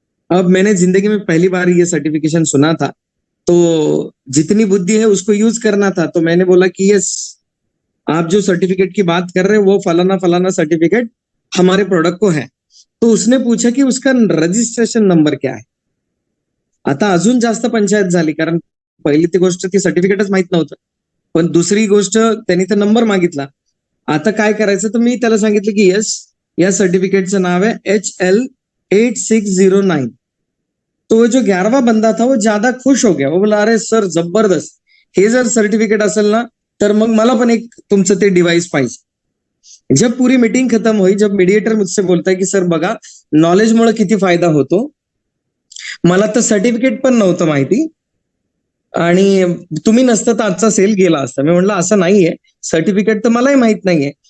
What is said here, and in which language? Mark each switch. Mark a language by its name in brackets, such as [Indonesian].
[Hindi] अब मैंने जिंदगी में पहली बार ये सर्टिफिकेशन सुना था, तो जितनी बुद्धि है उसको यूज करना था। तो मैंने बोला कि यस, आप जो सर्टिफिकेट की बात कर रहे हैं वो फलाना फलाना सर्टिफिकेट हमारे प्रोडक्ट को है। तो उसने पूछा की उसका रजिस्ट्रेशन नंबर क्या आहे. [Marathi] आता अजून जास्त पंचायत झाली, कारण पहिली ती गोष्ट ती सर्टिफिकेटच माहित नव्हतं, पण दुसरी गोष्ट त्यांनी तर नंबर मागितला. आता काय करायचं, तर मी त्याला सांगितलं की यस, या सर्टिफिकेटचं नाव आहे HL8609. [Hindi] तो वो जो 11वां बंदा था वो ज्यादा खुश हो गया. वो बोला अरे सर जबरदस्त, [Marathi] हे जर सर्टिफिकेट असेल ना तर मग मला पण एक तुमचं ते डिव्हाइस पाहिजे. [Hindi] जब पूरी मीटिंग खत्म हुई, जब मीडिएटर मुझसे बोलता है की [Marathi] सर बघा नॉलेजमुळे किती फायदा होतो, मला तर सर्टिफिकेट पण नव्हतं माहिती आणि तुम्ही नसतं तर आजचा सेल गेला असता. मी म्हटलं असं नाहीये, सर्टिफिकेट तर मलाही माहित नाहीये.